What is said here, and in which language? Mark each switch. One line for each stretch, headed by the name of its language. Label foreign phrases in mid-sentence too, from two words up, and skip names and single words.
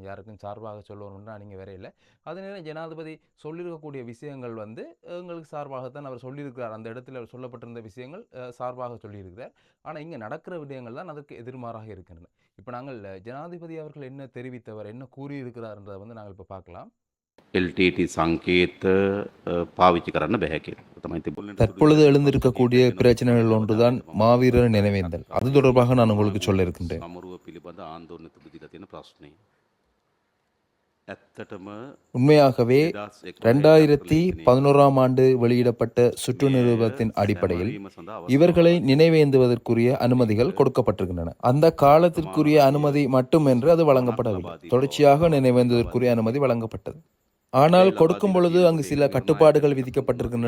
Tamil: யாருக்கும் சார்பாக சொல்லணும்னு நான் இங்கே வரையில்லை. அதே நேரம் ஜனாதிபதி சொல்லியிருக்கக்கூடிய விஷயங்கள் எங்களுக்கு சார்பாகத்தான் அவர் சொல்லியிருக்கிறார். அந்த இடத்துல அவர் சொல்லப்பட்டிருந்த விஷயங்கள் சார்பாக சொல்லியிருக்கிறார். ஆனால் இங்கே நடக்கிற விடயங்கள் தான் அதற்கு எதிர்மாறாக இருக்கின்றன. இப்போ நாங்கள் ஜனாதிபதி அவர்கள் என்ன தெரிவித்தவர், என்ன கூறியிருக்கிறார்ன்றதை நாங்கள் இப்போ பார்க்கலாம்.
Sinhala: LTT සංකේත පාවිච්චි කරන්න බැහැ කියලා තමයි තිබුණේ.
Tamil: தற்பொழுது எழுந்திருக்கக்கூடிய பிரச்சனைகள் ஒன்றுதான் மாவீரர் நினைவேந்தல். அது தொடர்பாக நான் உங்களுக்கு சொல்ல இருக்கின்றேன்.
Sinhala: සමරුව පිළිබඳ ආන්දෝලනයට දීලා තියෙන ප්‍රශ්නේ. ඇත්තටම
Tamil: உண்மையாகவே 2011ஆம் ஆண்டு வெளியிடப்பட்ட சுற்று நிறுவனத்தின் அடிப்படையில் இவர்களை நினைவேந்துவதற்குரிய அனுமதிகள் கொடுக்கப்பட்டிருக்கின்றன. அந்த காலத்திற்குரிய அனுமதி மட்டுமென்று அது வழங்கப்படவில்லை. தொடர்ச்சியாக நினைவேந்துவதற்குரிய அனுமதி வழங்கப்பட்டது. ஆனால் கொடுக்கும் பொழுது அங்கு சில கட்டுப்பாடுகள் விதிக்கப்பட்டிருக்கின்றன.